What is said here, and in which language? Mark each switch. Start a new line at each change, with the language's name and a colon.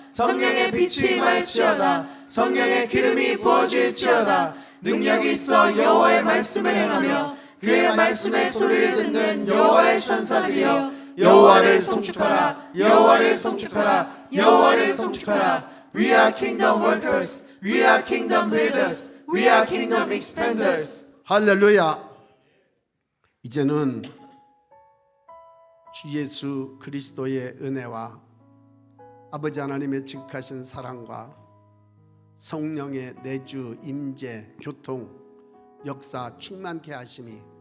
Korean: 성령의 빛이 임할지어다. 성령의 기름이 부어질지어다. 능력이 있어 여호와의 말씀을 행하며 그의 말씀의 소리를 듣는 여호와의 천사들이여 여호와를 송축하라. 여호와를 송축하라. 여호와를 송축하라.
English: We are kingdom workers. We are kingdom builders. We are kingdom expanders.
Korean: 할렐루야. 이제는 주 예수 그리스도의 은혜와 아버지 하나님의 지극하신 사랑과 성령의 내주 임재 교통 역사 충만케 하심이